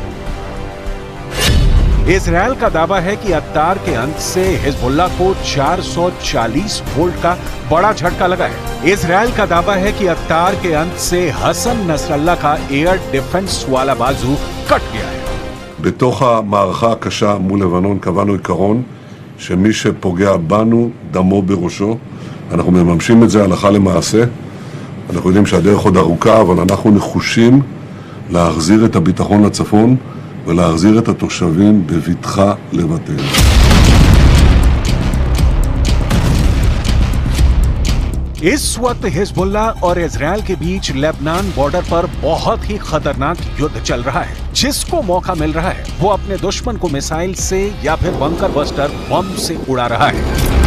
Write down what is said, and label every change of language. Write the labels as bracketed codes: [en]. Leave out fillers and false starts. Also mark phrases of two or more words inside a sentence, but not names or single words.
[hi] इजराइल का दावा है कि अत्तार के अंत से हिजबुल्लाह को 440 वोल्ट का बड़ा झटका लगा है। इजराइल का दावा है कि अत्तार के अंत से हसन नसरल्लाह का [en] air defense [hi] वाला बाजू कट गया है। [he] בתוך המערכה הקשה מול לבנון קבענו עיקרון שמי שפוגע בנו דמו בראשו. אנחנו מממשים את זה הלכה למעשה. אנחנו יודעים שהדרך עוד ארוכה, אבל אנחנו נחושים להחזיר את הביטחון לצפון ולהחזיר את התושבים בבטחה לבתיהם. [hi] इस वक्त हिजबुल्लाह और इजराइल के बीच लेबनान बॉर्डर पर बहुत ही खतरनाक युद्ध चल रहा है। जिसको मौका मिल रहा है वो अपने दुश्मन को मिसाइल से या फिर [en] bunker buster bomb [hi] से उड़ा रहा है।